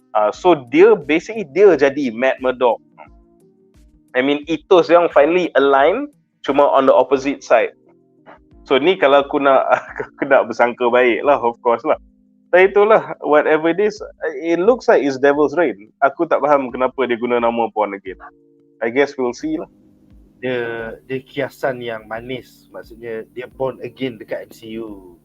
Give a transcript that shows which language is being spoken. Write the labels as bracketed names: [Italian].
[Malay] So dia basically dia jadi Matt Murdock. [English] I mean, [Malay] ethos yang finally align, cuma [English] on the opposite side. [Malay] So ni kalau aku nak bersangka baik lah, of course lah. Tapi itulah, [English] whatever it is, it looks like it's Devil's Reign. [Malay] Aku tak faham kenapa dia guna nama Born Again. [English] I guess we'll see lah. [Malay] Dia kiasan yang manis. Maksudnya dia born again dekat MCU.